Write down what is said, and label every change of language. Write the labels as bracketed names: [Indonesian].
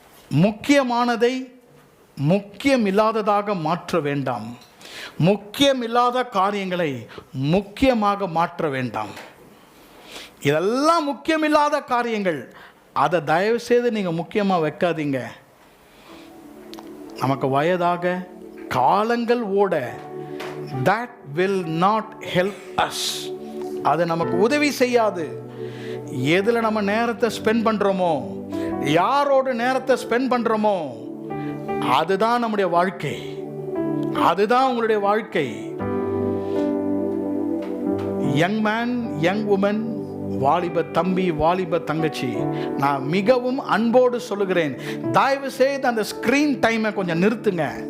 [Tamil] முக்கியமானதை முக்கியமில்லாததாக மாற்ற வேண்டாம். முக்கியமில்லாத காரியங்களை முக்கியமாக மாற்ற வேண்டாம். இதெல்லாம் முக்கியமில்லாத காரியங்கள், அதை தயவு செய்து நீங்கள் முக்கியமாக வைக்காதீங்க. நமக்கு வயதாக காலங்கள் ஓட [English] that will not help us. [Tamil] அது நமக்கு உதவி செய்யாது. எதில் நம்ம நேரத்தை ஸ்பெண்ட் பண்ணுறோமோ, யாரோடு நேரத்தை ஸ்பெண்ட் பண்ணுறோமோ, அதுதான் நம்முடைய வாழ்க்கை. அதுதான் உங்களுடைய வாழ்க்கை. [English] young man, young woman, [Tamil] வாலிப தம்பி, வாலிப தங்கச்சி, நான் மிகவும் அன்போடு சொல்லுகிறேன், தயவு செய்து அந்த ஸ்கிரீன் டைமை கொஞ்சம் நிறுத்துங்க.